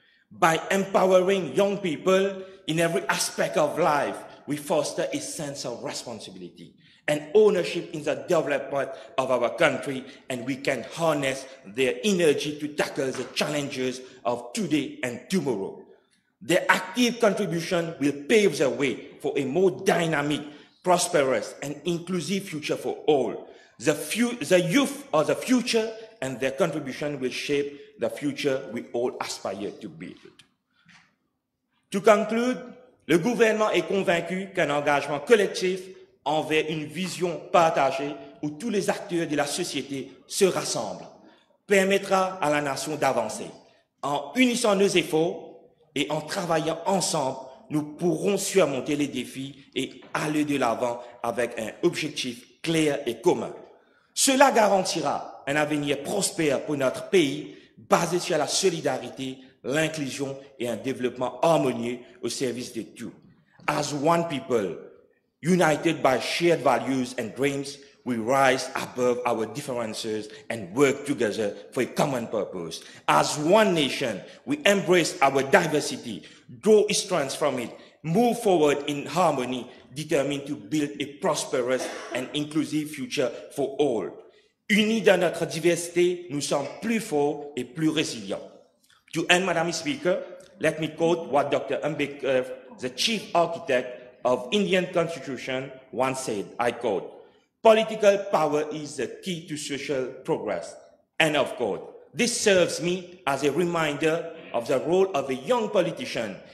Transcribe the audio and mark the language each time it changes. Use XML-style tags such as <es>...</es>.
<en>By empowering young people in every aspect of life, we foster a sense of responsibility and ownership in the development of our country, and we can harness their energy to tackle the challenges of today and tomorrow. Their active contribution will pave the way for a more dynamic, prosperous, and inclusive future for all. The youth are the future, and their contribution will shape the future we all aspire to build. To conclude,</en> <fr>le gouvernement est convaincu qu'un engagement collectif envers une vision partagée où tous les acteurs de la société se rassemblent permettra à la nation d'avancer. En unissant nos efforts et en travaillant ensemble, nous pourrons surmonter les défis et aller de l'avant avec un objectif clair et commun. Cela garantira un avenir prospère pour notre pays, basé sur la solidarité, l'inclusion et un développement harmonieux au service de tous.</fr> <en>As one people, united by shared values and dreams, we rise above our differences and work together for a common purpose. As one nation, we embrace our diversity, draw strength from it, move forward in harmony, determined to build a prosperous and inclusive future for all.</en> <fr>Unis dans notre diversité, nous sommes plus forts et plus résilients.</fr> <en>To end, Madam Speaker, let me quote what Dr. Ambedkar, the chief architect of Indian Constitution, once said, I quote, "Political power is the key to social progress." End of quote. This serves me as a reminder of the role of a young politician.</en>